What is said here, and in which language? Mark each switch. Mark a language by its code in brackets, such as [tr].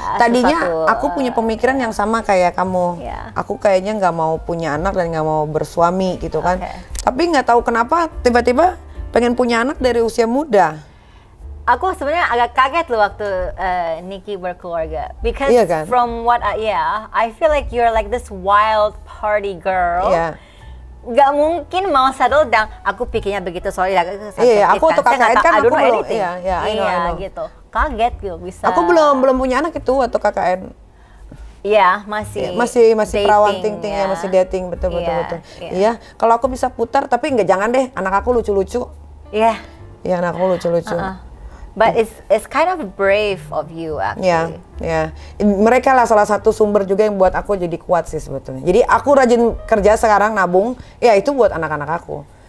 [id] Tadinya aku punya pemikiran yang sama kayak kamu. Aku kayaknya nggak mau punya anak dan nggak mau bersuami gitu kan. Tapi nggak tahu kenapa tiba-tiba pengen punya anak dari usia muda. Aku sebenarnya agak kaget loh waktu Niki berkeluarga. [en] Because from what I feel like you're like this wild party girl. [id] Gak mungkin mau [en] settle down. [id] Aku pikirnya begitu, soalnya aku untuk KKN kan aku belum. Iya gitu. Kaget gitu bisa. Aku belum punya anak itu waktu KKN. Iya, masih perawan ting-ting ya, masih dating, betul. Iya, kalau aku bisa putar, tapi jangan deh, anak aku lucu-lucu. Iya. Iya, anak aku lucu-lucu. [en] But it's kind of brave of you actually. [id] Ya. Mereka lah salah satu sumber juga yang buat aku jadi kuat sih sebetulnya. Jadi aku rajin kerja sekarang nabung, ya itu buat anak-anak aku.